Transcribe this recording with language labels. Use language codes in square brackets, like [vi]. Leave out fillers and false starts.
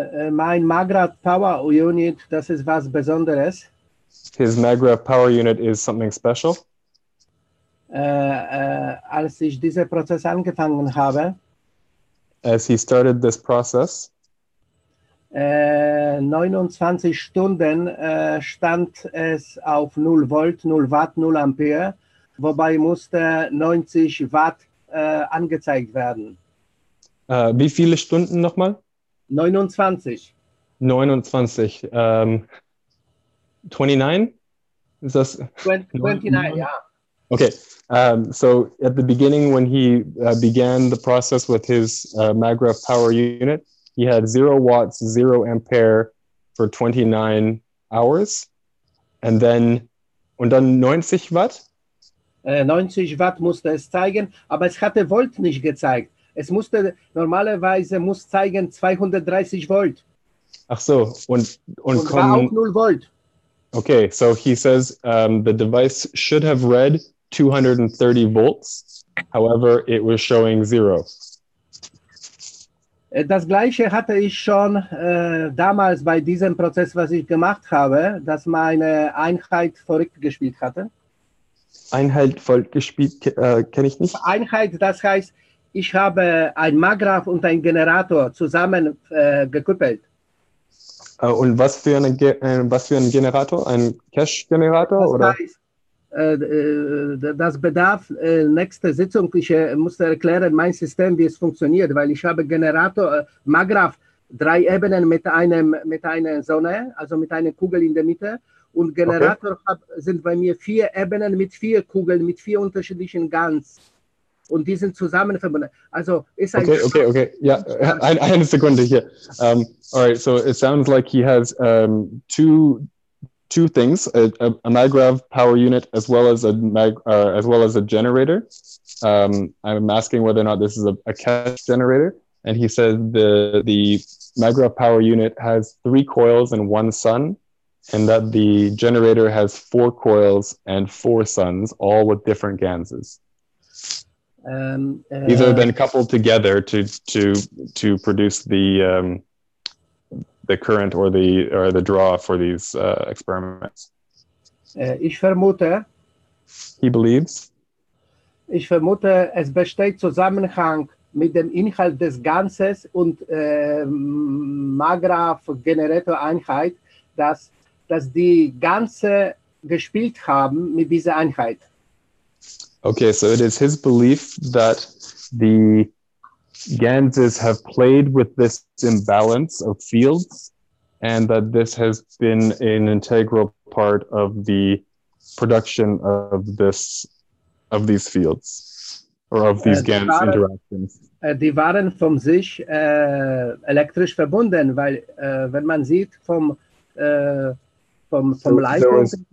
[de] Mein Maggrav Power Unit, das ist was Besonderes. [en] His Maggrav power unit is something special. [de] Als ich diesen Prozess angefangen habe, [en] as he started this process, [de] 29 Stunden stand es auf 0 Volt, 0 Watt, 0 Ampere, wobei musste 90 Watt angezeigt werden. Wie viele Stunden nochmal? 29. 29. 29? Ist das? 29, ja. Okay, [en] So at the beginning, when he began the process with his maggraph power unit, he had 0 watts, 0 ampere for 29 hours. And then 90 Watt? [de] 90 Watt musste es zeigen, aber es hatte Volt nicht gezeigt. Es musste, normalerweise muss zeigen 230 Volt. Ach so, und war auch 0 Volt. [en] Okay, so he says the device should have read 230 volts. However, it was showing 0. [de] Das gleiche hatte ich schon damals bei diesem Prozess, was ich gemacht habe, dass meine Einheit verrückt gespielt hatte. Einheit verrückt gespielt, kenne ich nicht. Einheit, das heißt, ich habe ein Maggraph und ein Generator zusammen gekuppelt. Und was für ein Generator? Ein Cache-Generator? Das oder? heißt, das bedarf nächste Sitzung. Ich musste erklären, mein System, wie es funktioniert, weil ich habe Generator, Maggraph, 3 Ebenen mit einer Sonne, also mit einer Kugel in der Mitte. Und Generator sind bei mir 4 Ebenen mit 4 Kugeln, mit 4 unterschiedlichen Guns. Und die sind zusammen verbunden. Also ist ein [en] Okay. Yeah, [de] eine Sekunde hier. [en] All right, so it sounds like he has two things: a maggrav power unit as well as a generator. I'm asking whether or not this is a Keshe generator, and he says the maggrav power unit has 3 coils and 1 sun, and that the generator has 4 coils and 4 suns, all with different ganses. These are then coupled together to produce the current or the draw for these experiments. [de] Ich vermute. [en] He believes. [de] Ich vermute, es besteht Zusammenhang mit dem Inhalt des Ganzes und Maggraph-Generator-Einheit, dass die Ganze gespielt haben mit dieser Einheit. [en] Okay, so it is his belief that the ganses have played with this imbalance of fields, and that this has been an integral part of the production of these fields, or of these GANs interactions. [de] Die waren von sich elektrisch verbunden, weil wenn man sieht vom Leitung.